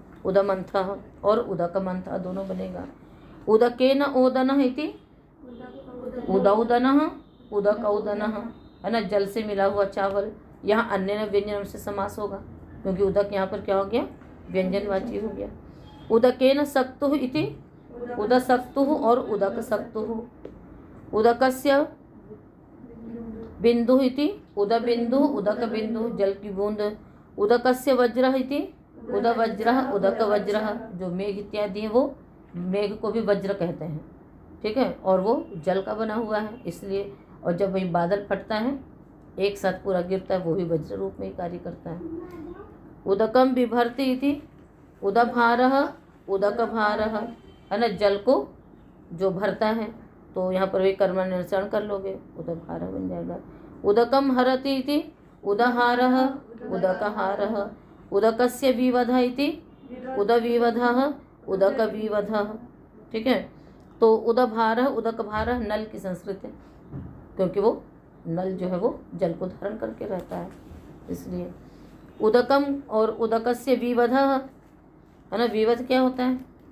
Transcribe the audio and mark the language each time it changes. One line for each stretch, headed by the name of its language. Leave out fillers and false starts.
Hindi: उदमंथः और उदकमंथः दोनों बनेगा।
Sanskrit: उदकेन ओदनः इति उदौदनः, उदकौदनः,
Hindi: है ना, जल से मिला हुआ चावल। यहाँ अन्य व्यंजन से समास होगा क्योंकि उदक यहाँ पर क्या हो गया? व्यंजनवाची हो गया।
Sanskrit: उदकेन सक्तुः इति उदसक्तुः और उदकसक्तुः। उदकस्य बिंदुः इति उदबिंदुः, उदकबिंदुः,
Hindi: जल की बूंद।
Sanskrit: उदकस्य वज्रः इति उदवज्रः, उदकवज्रः,
Hindi: जो मेघ इत्यादि है वो मेघ को भी वज्र कहते हैं, ठीक है, और वो जल का बना हुआ है इसलिए। और जब वही बादल फटता है एक साथ पूरा गिरता है, वो भी वज्र रूप में ही कार्य करता है।
Sanskrit: उदकम बिभर्ति इति उदभारः, उदकभारः,
Hindi: है ना, जल को जो भरता है, तो यहाँ पर भी कर्म निरसन कर लोगे, उदभारः बन जाएगा।
Sanskrit: उदकम हरति इति उदहारः, उदकहारः। उदकस्य विवधः इति उदविवधः, उदकविवधः,
Hindi: ठीक है। तो उदभारः, उदकभारः नल की संस्कृत है क्योंकि वो नल जो है वो जल को धारण करके रहता है, इसलिए। उदकम और
Sanskrit: उदकस्य विवधः,
Hindi: है ना, विवध क्या होता है?